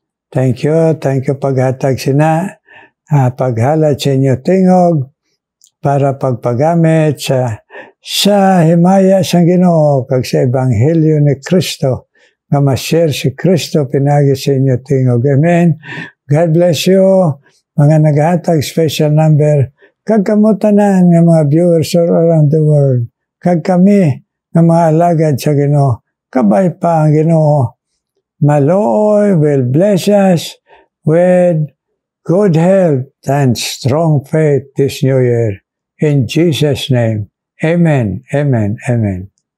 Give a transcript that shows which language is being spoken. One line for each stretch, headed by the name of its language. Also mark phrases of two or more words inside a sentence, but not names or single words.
English: Thank you
Hiligaynon: paghatag sina, paghalat sa inyo tingog, para pagpagamit sa himaya sang Ginoo kag sa Ebanghelyo ni Kristo, nga ma-share si Kristo pinagi sa inyo tingog.
English: Amen. God bless you,
Hiligaynon: mga naghatag
English: special number,
Hiligaynon: kag kamutanan nga mga
English: viewers all around the world,
Hiligaynon: kag kami nga mga alagad sa Ginoo, kabay pa ang Ginoo.
English: Maloy will bless us with good health and strong faith this new year. In Jesus' name, amen, amen, amen.